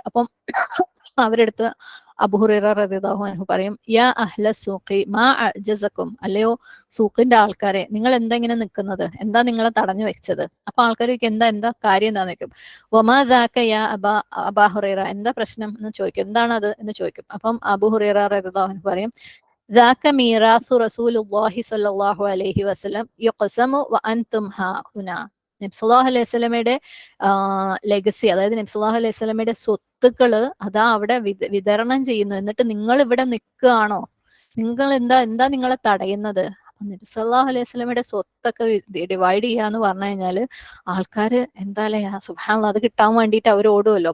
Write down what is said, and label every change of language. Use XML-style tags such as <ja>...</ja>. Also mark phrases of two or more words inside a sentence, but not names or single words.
<ml>അപ്പം അവരെടുത്ത് അബൂ ഹുറൈറ</ml> <ar>رضي الله عنه</ar> <ml>പറയും,</ml> <ar>يا أهل السوق ما أعجزكم,</ar> <ml>അല്ലയോ സൂക്കിന്റെ ആൾക്കാരെ, നിങ്ങൾ എന്താ ഇങ്ങനെ നിൽക്കുന്നത്, എന്താ നിങ്ങളെ തടഞ്ഞു വെച്ചത്? അപ്പൊ ആൾക്കാർ ചോദിക്കും, എന്താ കാര്യം എന്താന്ന് ചോദിക്കും.</ml> <ar>وما ذاك يا أبا هريرة,</ar> <ml>എന്താ പ്രശ്നം എന്ന് ചോദിക്കും, എന്താണത് എന്ന് ചോദിക്കും. അപ്പം അബൂ ഹുറൈറ</ml> <ar>رضي الله عنه</ar> <ml>പറയും,</ml> <ar>ذاك ميراث رسول الله صلى الله عليه وسلم يقسم وأنتم ها هنا.</ar> <ml>നബി</ml> <ar>صلى الله عليه</ar> <ml>വസല്ലമയുടെ ലെഗസി, അതായത് നബി</ml> <ar>صلى الله عليه</ar> <ml>വസല്ലമയുടെ സ്വത്തുക്കള് അതാ അവിടെ വിതരണം ചെയ്യുന്നു, എന്നിട്ട് നിങ്ങൾ ഇവിടെ നിൽക്കുകയാണോ? നിങ്ങൾ എന്താ നിങ്ങളെ തടയുന്നത്? നബി</ml> <ar>صلى الله عليه</ar> <ml>വസല്ലമയുടെ സ്വത്തൊക്കെ ഡിവൈഡ് ചെയ്യാന്ന് പറഞ്ഞു കഴിഞ്ഞാല് ആൾക്കാര് എന്താല്ലേ, സുബ്ഹാനല്ലാഹ്, അത് കിട്ടാൻ വേണ്ടിയിട്ട് അവർ ഓടുമല്ലോ.</ml>